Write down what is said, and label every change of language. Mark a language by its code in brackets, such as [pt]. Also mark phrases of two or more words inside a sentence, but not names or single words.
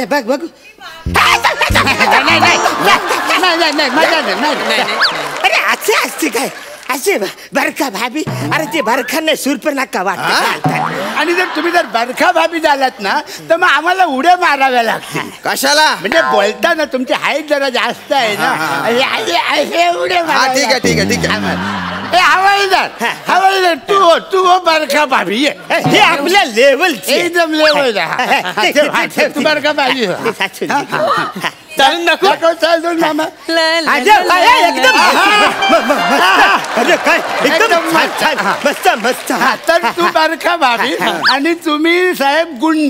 [mr] बघ बघ अरे असे असते काय असे बरखा भाभी? अरे ते बरखा नाही सुरपणखा वाटत. आणि तुम्ही जर बरखा भाभी झालात ना तर मग आम्हाला उड्या माराव्या लागतील. कशाला? म्हणजे बोलताना तुमची हाईट जरा जास्त आहे ना. उड्या ठीक आहे हवाईदार तू हो बरखा भाभी हे आपल्या लेवल एकदम लेवल. तू बरखा भाभी चालून दाखव. चालून मामा एकदम मस्त मस्त. तर तू बरखा भाभी आणि तुम्ही साहेब गुंड.